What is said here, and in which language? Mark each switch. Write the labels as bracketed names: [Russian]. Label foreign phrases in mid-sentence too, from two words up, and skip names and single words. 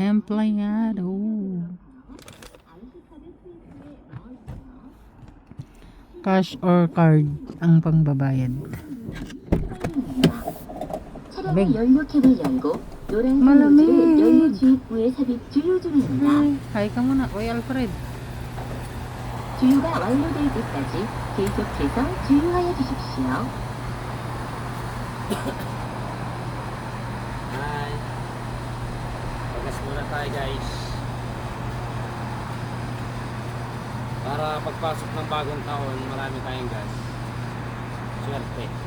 [English] Cash or card [Filipino] ang pangbabayad. 마lamig. Hi ka muna. Oy, Alfred. [Korean] 주유가 완료될 때까지 계속해서 주유하여 주십시오. [Filipino] Hi. Pagas muna tayo guys. Para pagpasok ng bagong taon, marami tayong gas. Swerte.